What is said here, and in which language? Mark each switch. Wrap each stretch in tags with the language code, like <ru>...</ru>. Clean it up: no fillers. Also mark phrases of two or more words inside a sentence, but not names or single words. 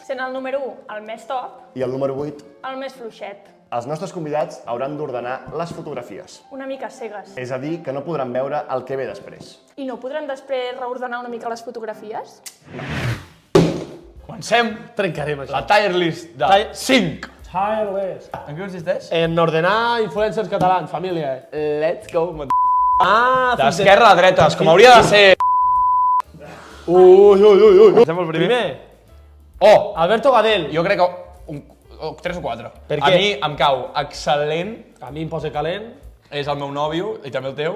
<ca>Sent el número 1 el més top, I el número 8, el més fluixet. els nostres convidats hauran d'ordenar les fotografies. Una mica cegues. És a dir, que no podran veure el que ve després. I no podrem després reordenar una mica les fotografies? Comencem Trencarem això. la</ca> <en>tier list</en> <ca>de 5.</ca> <en>Tier List.</en> <ca>En què consisteix? En ordenar influencers catalans, família.</ca> <en>Let's go.</en> <ca>D'esquerra a dretes, com hauria de ser. Ui. Comencem el Primer, Oh, Alberto Gadel. jo crec que 3 o 4. Per A què? mi em cau excel·lent, A mi em posa calent, és el meu nòvio i també el teu,</ca>